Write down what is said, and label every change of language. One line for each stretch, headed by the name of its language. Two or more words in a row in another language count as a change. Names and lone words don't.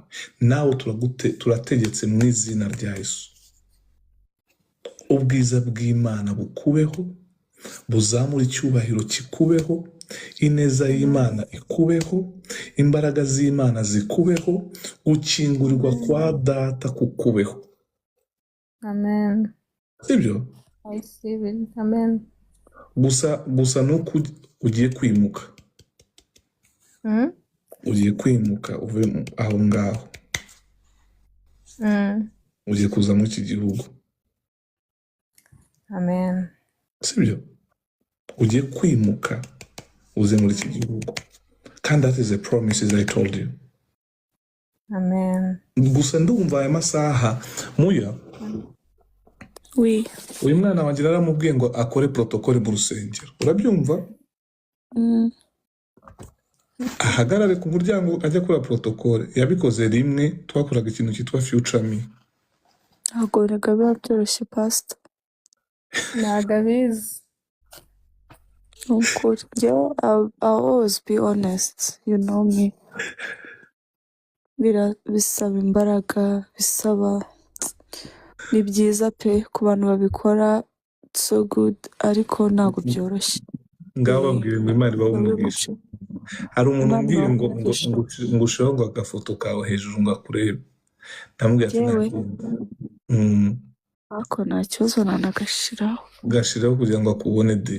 Kinyarwanda: Nawe turategetse mu izina rya Yesu, ubwiza bw'Imana bukubeho, buzamura icyubahiro kikubeho, ineza y'Imana ikubeho, imbaraga z'Imana zikubeho, gukingurirwa kwa Data kukubeho, amen sibyo?
English: I receive it amen
Kinyarwanda: Gusa nuko ugiye kwimuka, ugiye kwimuka uve aho ngaho, ugiye kuza muri iki gihugu, amen sibyo? Ugiye kwimuka uze muri iki gihugu, kandi
English: that is a promise I told you.
Kinyarwanda: amen Gusa ndumva aya masaha Muya, Oui. uyu mwana wanjye naramubwiye ngo akore protokole mu rusengero, urabyumva? Mm. Ahagarare ku muryango ajya kora protokole. Yabikoze rimwe, twakoraga ikintu cyitwa Future Me. Ntabwo biba byoroshye pastor. ntabwo abizi Ni ukuri.
English: Njyewe I'll always be honest. You know me.
Kinyarwanda: Bisaba imbaraga, bisaba ni byiza pe ku bantu babikora,
English: so good,
Kinyarwanda: ariko ntabwo byoroshye. Ngaho babwire ngo Imana ibahe umugisha. Hari umuntu umbwiye ngo ushiraho ngo agafoto kawe hejuru ngo akurebe. Ndamubwira ati Yewe. ntabwo. Ariko nta kibazo nanagashiraho. Gashiraho kugira ngo akubone de.